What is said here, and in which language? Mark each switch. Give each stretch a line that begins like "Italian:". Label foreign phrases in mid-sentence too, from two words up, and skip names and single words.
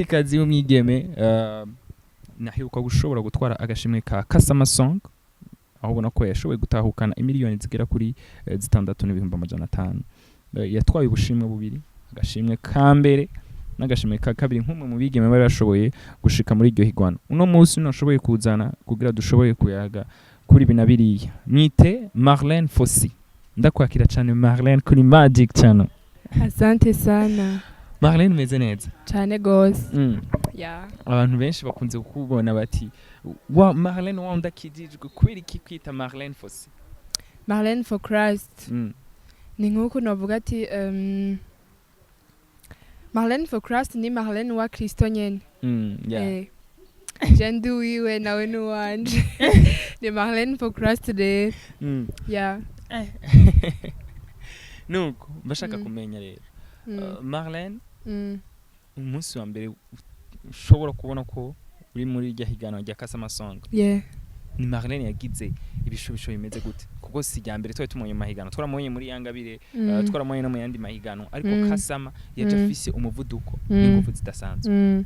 Rundi: kazi w'umwigeme nahiruka gushobora gutwara agashimwe ka Kasama Song aho ubona ko yashoboye gutahukana imiliyoni zigera kuri 6,500 yatwaye ubushimwe bubiri agashimwe ka mbere n'agashimwe ka kabiri nk'umwe mu bigeme bari bashoboye gushika muri iryo higwana uno munsi nashoboye kuzana kugira dushoboye kuyaga kuri binabiriya mwite Marlin Fossi ndakwakira cyane Marlin kuri Magic Channel.
Swahili: Asante sana.
Rundi: Marlin meze neza. Cyane gose. Abantu benshi bakunze kukubona bati wa Marlin wa ndakijijwe kwiri kwita Marlin Fossi. Marlin for Christ. Ni nkuko navuga ati Marlin for Christ ni Marlin wa Kristo nyene. Jendu wiwe nawe nuwanje. Ni Marlin for Christ de. Nuko bashaka kumenya rero Marlin umunsi wa mbere ushobora kubona ko uri muri irya higano rya Kasama Song ni Marlin yagize ibishobisho bimeze gute kuko si rya mbere twari tumonye mahigano twaramonye muri Yangabire twaramonye no mu yandi mahigano ariko Kasama yaje afise umuvuduko n'ingufu zidasanzwe